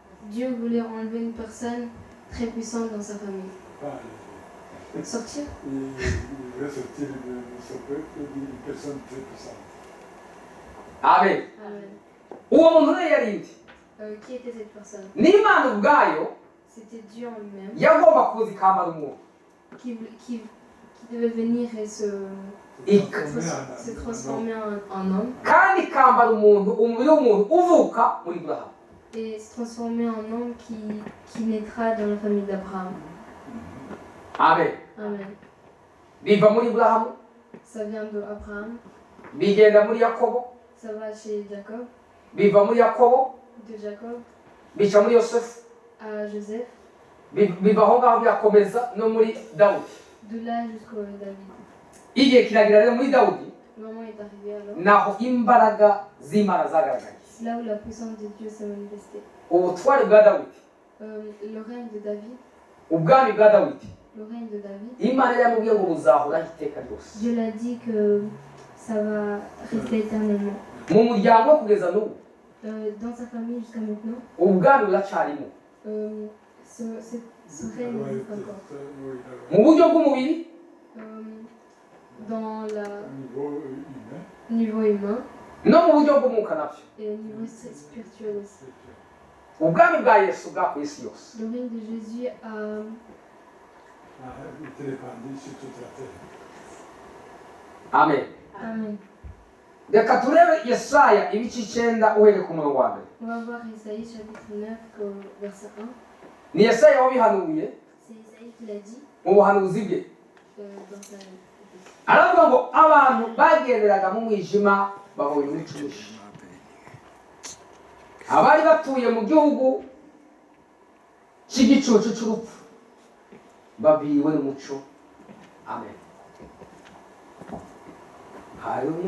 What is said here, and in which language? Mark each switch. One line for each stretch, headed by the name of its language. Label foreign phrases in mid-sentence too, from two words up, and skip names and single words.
French: Dieu voulait enlever une personne très puissante dans sa famille. Sortir. Il va sortir de son peuple d'une personne très puissante.
Kinyarwanda: amen
French: Amen.
Kinyarwanda: uwo muntu rero yari inde
French: Qui était cette personne?
Kinyarwanda: n'imana ubwayo
French: C'était Dieu en lui-même
Kinyarwanda: yagomba kuza ikambara umuntu
French: qui devait venir et se transformer en homme
Kinyarwanda: kandi ikambara umuntu umubiri w'umuntu uvuka muri burahamu
French: et se transformer en homme qui naîtra dans la famille d'Abraham.
Kinyarwanda: amen
French: Amen.
Kinyarwanda: biva muri burahamu
French: Ça vient de Abraham,
Kinyarwanda: bigenda muri yakobo
French: ça va chez Jacob,
Kinyarwanda: biva muri yakobo
French: de Jacob
Kinyarwanda: bica muri yosefu
French: à Joseph,
Kinyarwanda: biva aho ngaho birakomeza no muri dawudi
French: de là jusqu'au David.
Kinyarwanda: igihe kiragira rero muri dawudi
French: Le moment est arrivé alors.
Kinyarwanda: naho imbaraga z'imana zagaragaye
French: C'est là où la puissance de Dieu s'est manifestée.
Kinyarwanda: ubutware bwa dawudi
French: Le règne de David,
Kinyarwanda: ubwami bwa dawidi
French: le règne de David,
Kinyarwanda: imana yamubwiye ngo buzahoraho iteka ryose
French: Dieu l'a dit que ça va rester éternellement.
Kinyarwanda: mu muryango kugeza n'ubu
French: Dans sa famille jusqu'à maintenant,
Kinyarwanda: ubwami buracarimo
French: ce règne existe encore.
Kinyarwanda: mu buryo bw'umubiri
French: Dans le Niveau humain. niveau humain
Kinyarwanda: no mu buryo bw'umwuka nabyo
French: et au niveau spirituel aussi.
Kinyarwanda: ubwami bwa yesu bwa ku isi yose
French: Le règne de Jésus a été répandu sur toute la terre.
Kinyarwanda: amen
French: Amen.
Kinyarwanda: reka turebe yesaya ibice 9 uhereye ku murongo wa mbere
French: On va voir Isaïe chapitre 9 verset 1.
Kinyarwanda: ni yesaya wabihanuye
French: C'est Isaïe qui l'a dit
Kinyarwanda: mu buhanuzi bwe
French: dans sa
Kinyarwanda: aravuga ngo abantu bagenderaga mu mwijima babonye umuco mwinshi abari batuye mu gihugu cy'igicucu cy'urupfu babiriwe n'umuco amen haleluya